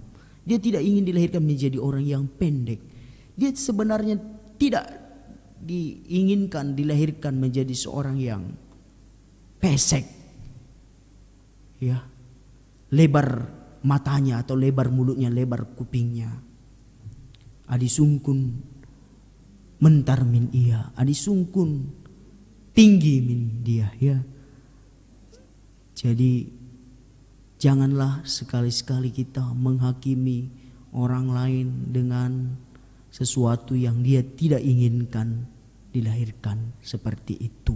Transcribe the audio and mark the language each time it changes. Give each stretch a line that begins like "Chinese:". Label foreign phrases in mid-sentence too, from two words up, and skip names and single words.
Indonesian: Dia tidak ingin dilahirkan menjadi orang yang pendek. Dia sebenarnya tidak diinginkan dilahirkan menjadi seorang yang pesek. Ya. Lebar matanya atau lebar mulutnya, lebar kupingnya.
Batak Karo: Adi sungkun mentar min ia, adi sungkun tinggi min dia ya.
Indonesian: Jadi janganlah sekali-sekali kita menghakimi orang lain dengan sesuatu yang dia tidak inginkan dilahirkan seperti itu.